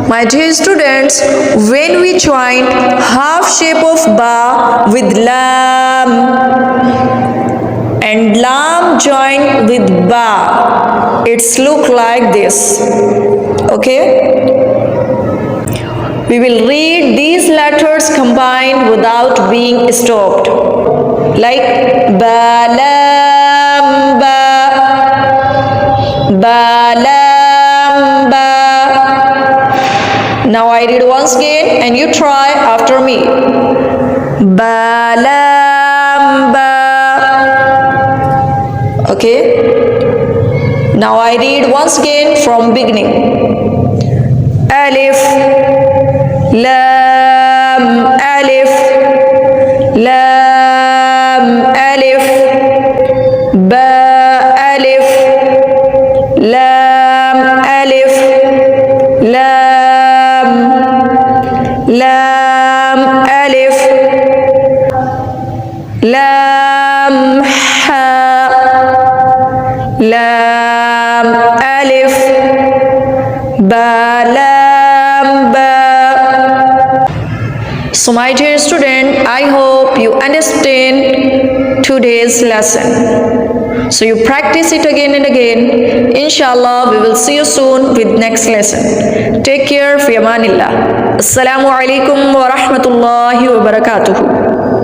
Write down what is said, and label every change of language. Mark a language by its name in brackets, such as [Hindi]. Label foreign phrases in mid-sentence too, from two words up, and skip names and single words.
[English] My dear students, when we join half shape of ba with lam and lam joined with ba. It's look like this. Okay? We will read these letters combined without being stopped. Like ba lam ba, ba lam ba. Now I read once again and you try after me. Ba lam ba. Okay? Now I read once again from beginning. Alif, lam, alif, lam, alif, ba, alif, lam, alif, lam, lam, alif, lam, ha, lam, alif, ba, lam, ba. So my dear student, I hope you understand today's lesson. So you practice it again and again. Inshallah, we will see you soon with next lesson. Take care. [Arabic] في أمان الله. السلام عليكم ورحمة الله وبركاته.